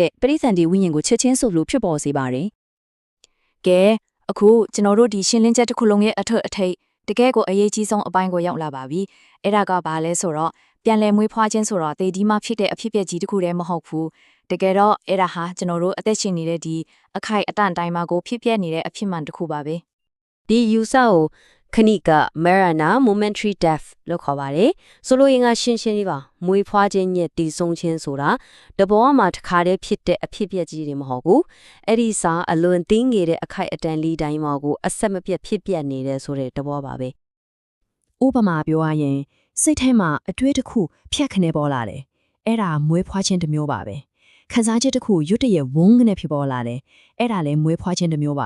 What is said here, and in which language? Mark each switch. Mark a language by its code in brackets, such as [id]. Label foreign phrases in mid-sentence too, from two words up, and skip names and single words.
[my] တဲ့ပရိသန္တိဝိညာဉ်ကိုချက်ချင်းဆိုလို့ဖြစ်ပေါ်စေပါတယ်။ကဲအခုကျွန်တော်တို့ဒီရှင်းလင်းချက်တစ်ခုလုံးရဲ့အထက်အထိပ်တကယ်ကိုအရေးကြီးဆုံးအပိုင်းကိုရောက်လာပါပြီ ။အဲ့ဒါကဘာလဲဆိုတော့ပြန်လည်မွေးဖွားခြင်းဆိုတော့တေဒီမှဖြစ်တဲ့အဖြစ်အပျက်ကြီးတစ်ခုတည်းမဟုတ်ဘူး။တကယ်တော့အဲ့ဒါဟာကျွန်တော်တို့အသက်ရှင်နေတဲ့ဒီအခိုက်အတန့်တိုင်းမှာကိုဖြစ်ပျက်နေတဲ့အဖြစ်မှန်တစ်ခုပါပဲ။ဒီယူဆကိုခဏက Marana [en] momentary death [my] လို့ခေါ်ပါတယ်။ဆိုလိုရင်ကရှင်းလေးပါ။မွေးဖွားခြင်းရဲ့တည်ဆုံးခြင်းဆိုတာတဘောမှာတစ်ခါတည်းဖြစ်တဲ့အဖြစ်အပျက်ကြီးတွေမဟုတ်ဘူး။အဲ့ဒီစာအလွန်သိငယ်တဲ့အခိုက်အတန့်လေးတိုင်းမှာကိုအဆက်မပြတ်ဖြစ်ပျက်နေတဲ့ဆိုတဲ့တဘောပါပဲ။ ဥပမာပြောရရင်စိတ်ထဲမှာအတွေ့တစ်ခုဖြတ်ခနဲပေါ်လာတယ်အဲ့ဒါမွေးဖွားခြင်းတစ်မျိုးပါပဲခံစားချက်တစ်ခုရွတ်တရက်ဝုန်းကနေဖြစ်ပေါ်လာတယ်အဲ့ဒါလည်းမွေးဖွားခြင်းတစ်မျိုးပါ